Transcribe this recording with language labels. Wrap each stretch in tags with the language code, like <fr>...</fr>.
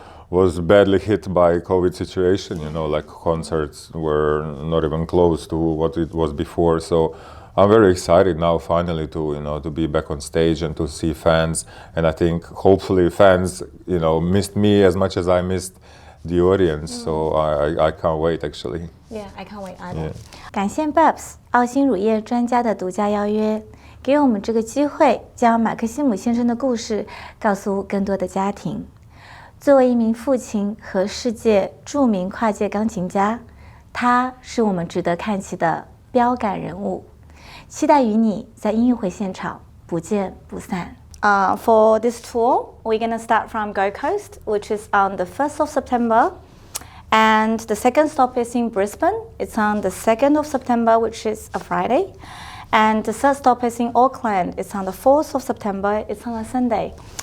<en>was badly hit by COVID situation. You know, like concerts were not even close to what it was before. So I'm very excited now, finally, to be back on stage and to see fans. And I think hopefully fans, missed me as much as I missed the audience. So I can't wait, actually. Yeah, I can't wait either.</en> <zh>感谢 Babs 奥星乳业专家的独家邀约，给我们这个机会，将马克西姆先生的故事告诉更多的家庭。作为一名父亲和世界著名跨界钢琴家，他是我们值得看齐的标杆人物。期待与你在音乐会现场不见不散。</zh> <en>For this tour, we're going to start from Gold Coast, which is on the 1st of September. And the second stop is in Brisbane. It's on the 2nd of September, which is a Friday. And the third stop is in Auckland. It's on the 4th of September. It's on a Sunday.</en>